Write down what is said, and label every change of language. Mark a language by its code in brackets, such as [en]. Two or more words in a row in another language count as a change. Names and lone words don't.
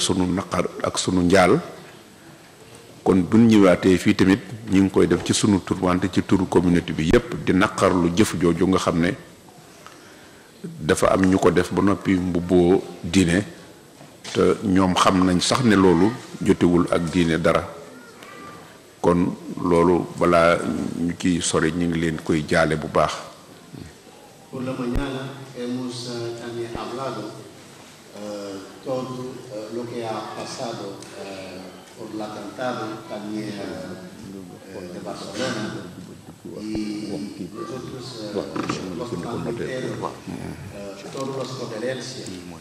[wo] sunu naqar ak sunu njaal kon buñ ñëwaatee fii tamit ñu ngi koy def ci sunu tur wante ci turu communauté bi yépp di naqarlu jëf jooju nga xam ne dafa am ñu ko def ba noppi mbubboo diine te ñoom xam nañ sax ne loolu jotewul ak diine dara kon loolu balaa ñu ci sori ñu ngi leen koy jaale bu baax. [es] Por la mañana hemos también hablado todo lo que ha pasado por el atentado también de Barcelona y nosotros los planteros todas las condolencias